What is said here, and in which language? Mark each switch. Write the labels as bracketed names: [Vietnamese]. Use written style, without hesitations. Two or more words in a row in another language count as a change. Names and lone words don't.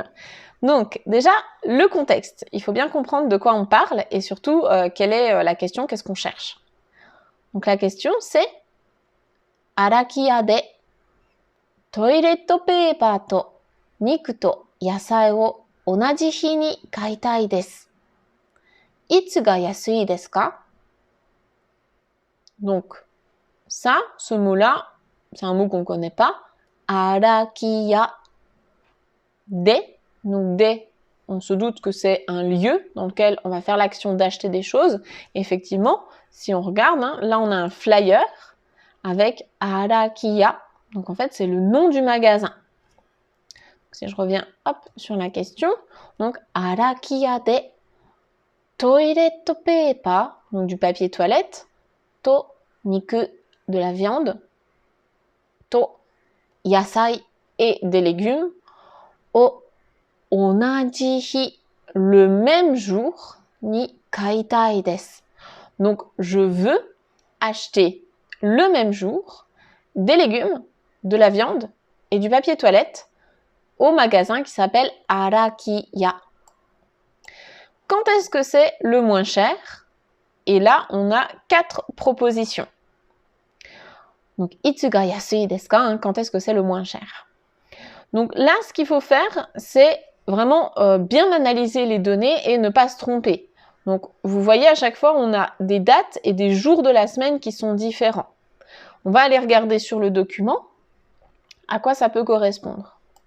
[French] Donc déjà, le contexte. Il faut bien comprendre de quoi on parle et surtout quelle est la question, qu'est-ce qu'on cherche. Donc la question c'est « [Japanese] アラキヤでトイレットペーパーと肉と野菜を同じ日に買いたいです. いつが安いですか ?» [French] Donc ça, ce mot-là, c'est un mot qu'on ne connaît pas. [Japanese] アラキヤで. [French] Donc de, on se doute que c'est un lieu dans lequel on va faire l'action d'acheter des choses. Et effectivement, si on regarde, là on a un flyer avec Arakiya. Donc en fait, c'est le nom du magasin. Donc, si je reviens sur la question, donc [Japanese] アラキヤでトイレットペーパー, [French] donc du papier toilette, [Japanese] と肉, [French] de la viande, [Japanese] と野菜 [French] et des légumes, [Japanese] を同じ日, [French] le même jour, [Japanese] に買いたいです. [French] Donc je veux acheter le même jour des légumes, de la viande et du papier toilette au magasin qui s'appelle Arakiya. Quand est-ce que c'est le moins cher? Et là, on a 4 propositions. Donc, [Japanese] いつが安いですか, [French] quand est-ce que c'est le moins cher? Donc là, ce qu'il faut faire, c'est vraiment bien analyser les données et ne pas se tromper. Donc, vous voyez, à chaque fois, on a des dates et des jours de la semaine qui sont différents. On va aller regarder sur le document à quoi ça peut correspondre.